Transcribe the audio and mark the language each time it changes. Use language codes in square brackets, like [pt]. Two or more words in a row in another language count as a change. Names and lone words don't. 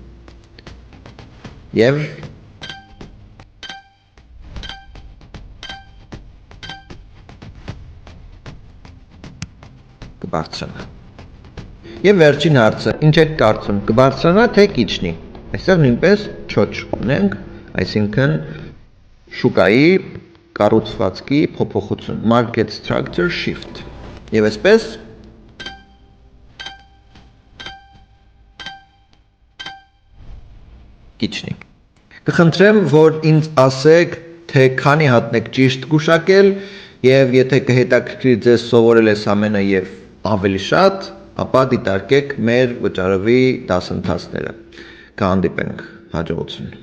[hy] Եվ կբարձրանա։ Եվ վերջին հարցը, ինչ եք կարծում, կբարձրանա թե կիչնի։ Այստեղ նույնպես չոչ ունենք, այսինքն շուկայի կառուցվածքի փոփոխություն, [en] market structure shift։ [hy] Եվ այսպես կիչնի։ Կխնդրեմ, որ ինձ ասեք, թե քանի հատն եք ճիշտ գուշակել, եւ եթե կհետաքրքրի ձեզ սովորել այս ամենը եւ ավելի շատ, ապա դիտարկեք մեր վճարովի դասընթացները։ Կհանդիպենք, հաջողություն։